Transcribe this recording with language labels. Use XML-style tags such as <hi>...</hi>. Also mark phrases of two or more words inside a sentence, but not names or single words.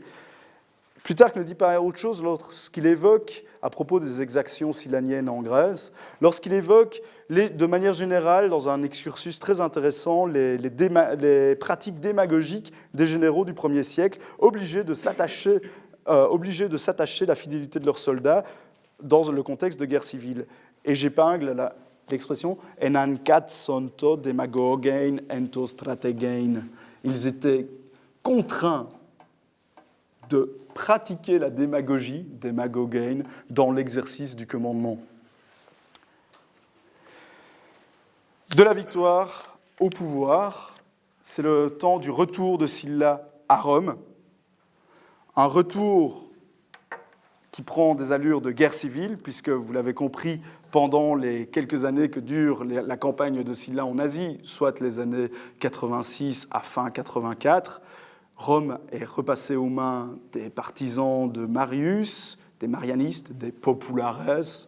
<fr>Plutarque ne dit pas autre chose lorsqu'il évoque, à propos des exactions sillaniennes en Grèce, lorsqu'il évoque de manière générale, dans un excursus très intéressant, les pratiques démagogiques des généraux du 1er siècle, obligés de s'attacher la fidélité de leurs soldats dans le contexte de guerre civile. Et j'épingle l'expression «</fr> <el>enancat sonto demagogein ento strategein ».</el> <fr>Ils étaient contraints de pratiquer la démagogie, démagogein, dans l'exercice du commandement. De la victoire au pouvoir, c'est le temps du retour de Sylla à Rome, un retour qui prend des allures de guerre civile, puisque, vous l'avez compris, pendant les quelques années que dure la campagne de Sylla en Asie, soit les années 86 à fin 84, Rome est repassée aux mains des partisans de Marius, des marianistes, des populares.</fr>